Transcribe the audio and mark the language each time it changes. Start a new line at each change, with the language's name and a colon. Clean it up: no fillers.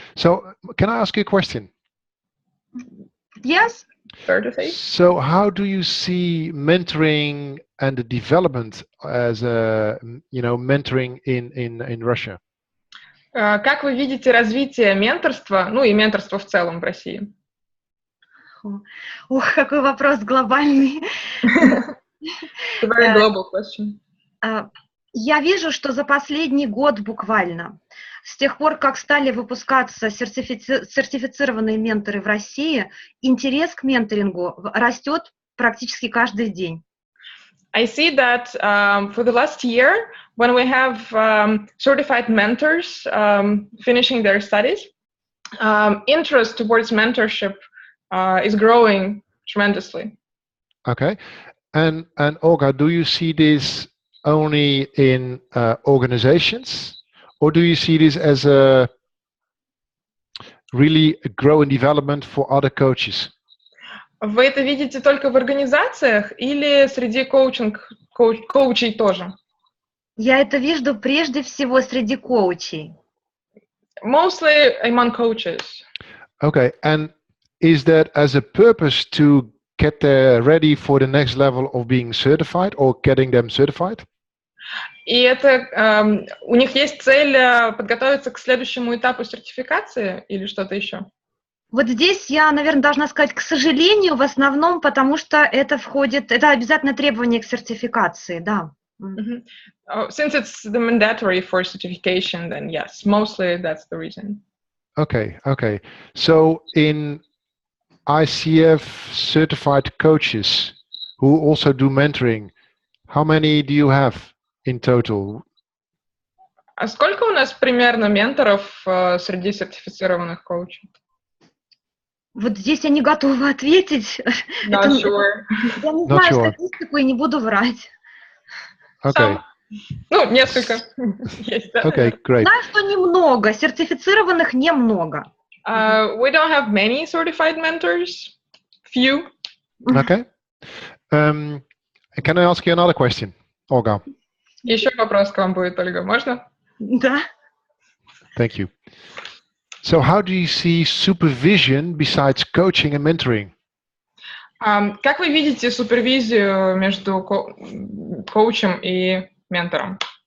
English: So can I ask you a question? Yes. So how do you see mentoring and the development as a, mentoring in Russia?
Russian: Как вы видите развитие менторства, ну и менторства в целом в России? Ох, какой вопрос глобальный.
English: Very global question.
Russian: Я вижу, что за последний год буквально, с тех пор, как стали выпускаться сертифицированные менторы в России, интерес к менторингу растет практически каждый день.
English: I see that for the last year, when we have certified mentors finishing their studies, interest towards mentorship is growing tremendously. Okay, and Olga, do you see this only in organizations, or do you see this as a really growing development for other coaches?
Russian: Вы это видите только в организациях или среди коучей тоже? Я это вижу прежде всего среди коучей.
English: Mostly among coaches. Okay, and is that as a purpose to get ready for the next level of being certified or getting them certified?
Russian: И это у них есть цель подготовиться к следующему этапу сертификации или что-то еще? Вот здесь я, наверное, должна сказать, к сожалению, в основном, потому что это обязательное требование к сертификации, да.
English: Since it's the mandatory for certification, then yes, mostly that's the reason. Okay. So in ICF certified coaches who also do mentoring, how many do you have in total?
Russian: А сколько у нас примерно менторов среди сертифицированных коучей? Вот здесь я не готова ответить.
English: Not sure.
Russian: Я не знаю статистику и не буду врать.
English: Okay.
Russian: Ну, несколько.
English: Okay, great.
Russian: Знаю, что немного, сертифицированных немного.
English: We don't have many certified mentors. Few. Okay. Can I ask you another question, Olga?
Russian: Еще вопрос к вам будет, Ольга, можно? Да.
English: Thank you. So how do you see supervision besides coaching and mentoring?
Russian: Как вы видите супервизию между коучем и ментором?